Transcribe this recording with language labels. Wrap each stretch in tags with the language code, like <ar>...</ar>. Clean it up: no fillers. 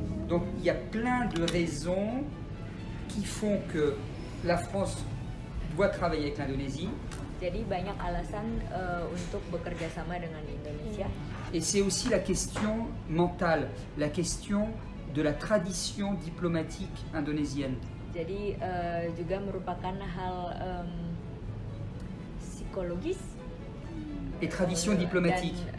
<fr>Donc il y a plein de raisons qui font que la France doit travailler avec l'Indonésie.</fr> <id>Jadi banyak alasan untuk bekerja sama dengan Indonesia.</id> <fr>Et c'est aussi la question mentale, la question de la tradition diplomatique indonésienne.</fr> <id>Jadi juga merupakan hal psikologis</id> <fr>et tradition diplomatique.</fr>